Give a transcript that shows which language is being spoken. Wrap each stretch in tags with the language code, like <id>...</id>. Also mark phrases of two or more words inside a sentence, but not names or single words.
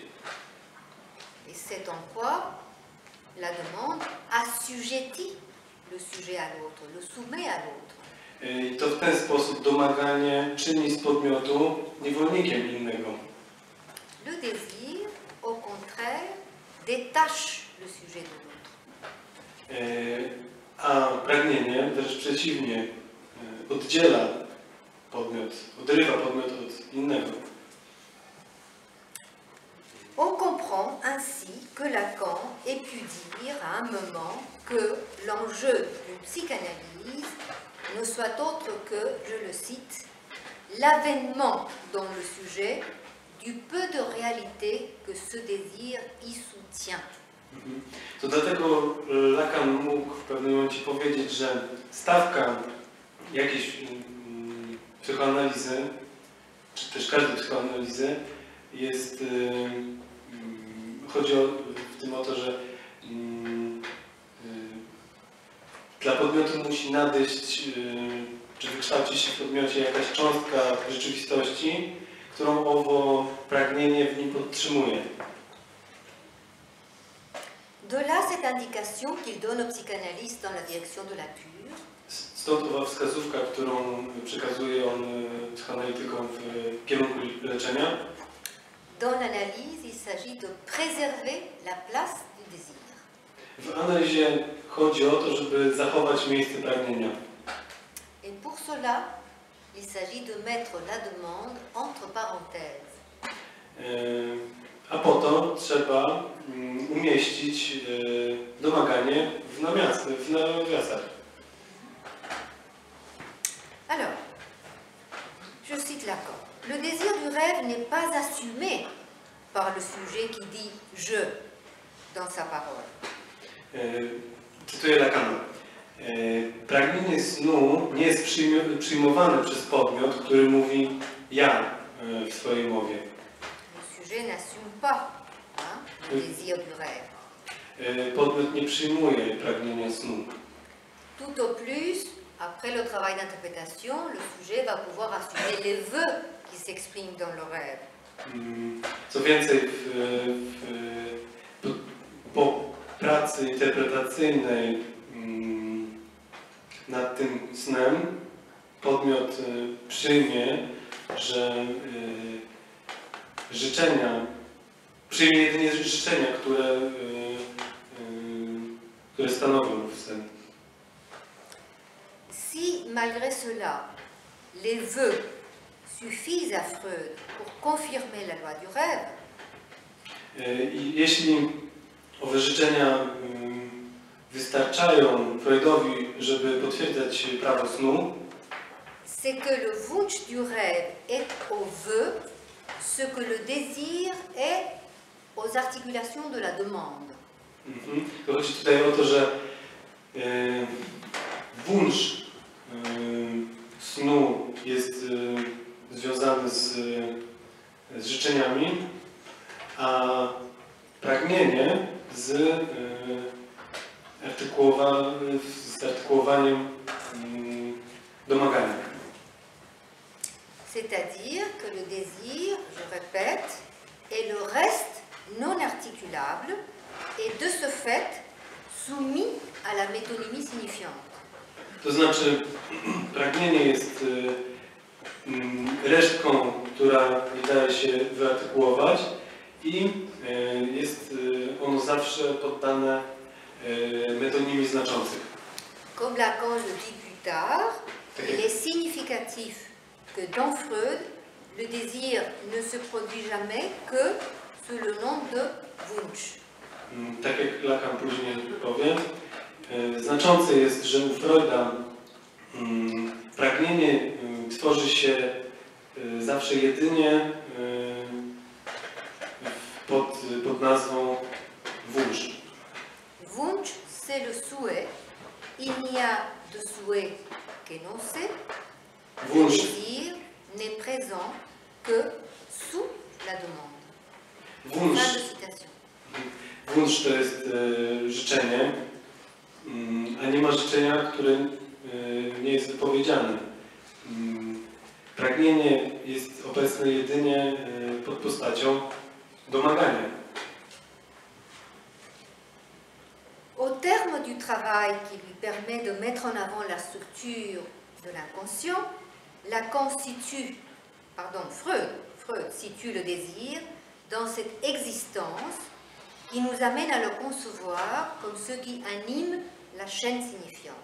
<fr>Et c'est en quoi la demande assujettit le sujet à l'autre, le soumet à l'autre.</fr> <pl>I to w ten sposób domaganie czyni z podmiotu niewolnikiem innego.</pl> <fr>Le désir, au contraire, détache le sujet de l'autre.</fr> <pl>A pragnienie wręcz przeciwnie oddziela podmiot, odrywa podmiot od innego.</pl> <fr>On comprend ainsi que Lacan ait pu dire à un moment que l'enjeu d'une psychanalyse ne soit autre que, je le cite, l'avènement dans le sujet du peu de réalité que ce désir y soutient.</fr> <pl>To dlatego Lacan mógł w pewnym momencie powiedzieć, że stawka jakiejś psychoanalizy, czy też każdej psychoanalizy jest, chodzi w tym o to, że dla podmiotu musi nadejść, czy wykształcić się w podmiocie jakaś cząstka rzeczywistości, którą owo pragnienie w nim podtrzymuje.</pl> <fr>De là cette indication qu'il donne aux psychanalystes dans la direction de la cure.</fr> <pl>Stąd owa wskazówka, którą przekazuje on psychoanalitykom w kierunku leczenia.</pl> <fr>Dans l'analyse, il s'agit de préserver la place du désir.</fr> <pl>W analizie chodzi o to, żeby zachować miejsce pragnienia.</pl> <fr>Et pour cela, il s'agit de mettre la demande entre parenthèses.</fr> <pl>A po to trzeba umieścić domaganie w nawiasach.</pl> <fr>Alors, je cite Lacan. Le désir du rêve n'est pas assumé par le sujet qui dit « je » dans sa parole.</fr> <pl>Cytuję Lacana. Pragnienie snu nie jest przyjmowane przez podmiot, który mówi ja w swojej mowie.</pl> <fr>Le sujet n'assume pas le désir du rêve.</fr> <pl>Podmiot nie przyjmuje pragnienia snu.</pl> <fr>Tout au plus, après le travail d'interprétation, le sujet va pouvoir assumer les vœux qui s'expriment dans le rêve.</fr> <pl>Co więcej, po pracy interpretacyjnej nad tym snem podmiot przyjmie, że przyjmie jedynie życzenia, które stanowią w sen.</pl> <fr>Si Si malgré cela, les vœux suffisent à Freud pour confirmer la loi du rêve,</fr> <pl>I jeśli owe życzenia wystarczają Freudowi, żeby potwierdzać prawo snu,</pl> <fr>c'est que le Wunsch du rêve est au vœu ce que le désir est aux articulations de la demande.</fr> <pl>to chodzi tutaj o to, że wunsz snu jest związany z życzeniami, a pragnienie z artykułowaniem domagania.</pl> <fr>C'est-à-dire que le désir, je répète, est le reste non articulable et de ce fait soumis à la métonymie signifiante.</fr> <pl>To znaczy, pragnienie jest resztką, która nie daje się wyartykułować i jest ono zawsze poddane metonimii znaczących.</pl> <fr>Comme Lacan le dit plus tard, il est significatif que dans Freud, le désir ne se produit jamais que sous le nom de Wunsch.</fr> <pl>Tak jak Lacan później powie, znaczące jest, że u Freuda pragnienie tworzy się zawsze jedynie pod nazwą Wunsch.</pl> <fr>Wunsch, c'est le souhait. Il n'y a de souhait qu'énoncé. Le Wunsch, désir n'est présent que sous la demande. Wunsch, Fin de citation.</fr> <pl>Wunsch to jest życzenie, a nie ma życzenia, które nie jest wypowiedziane. Pragnienie jest obecne jedynie pod postacią domagania.</pl> <fr>Au terme du travail qui lui permet de mettre en avant la structure de l'inconscient, Freud situe le désir dans cette existence qui nous amène à le concevoir comme ce qui anime la chaîne signifiante.</fr>